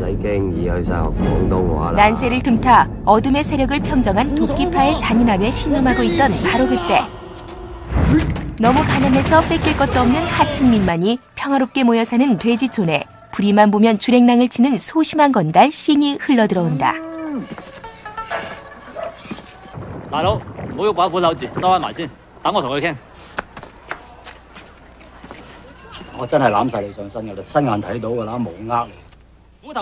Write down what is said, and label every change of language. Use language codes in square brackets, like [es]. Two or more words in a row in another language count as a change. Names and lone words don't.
[ko] 난세를 틈타 어둠의 세력을 평정한 도끼파의 잔인함에 신음하고 있던 바로 그때 너무 가난해서 뺏길 것도 없는 하층민만이 평화롭게 모여 사는 돼지촌에 불이만 보면 주랭랑을 치는 소심한 건달 씬이 흘러들어온다. [yue] 大佬，唔好喐把斧頭住，收翻埋先，等我同佢傾。我真係攬晒你上身㗎啦，親眼睇到㗎啦，冇呃你。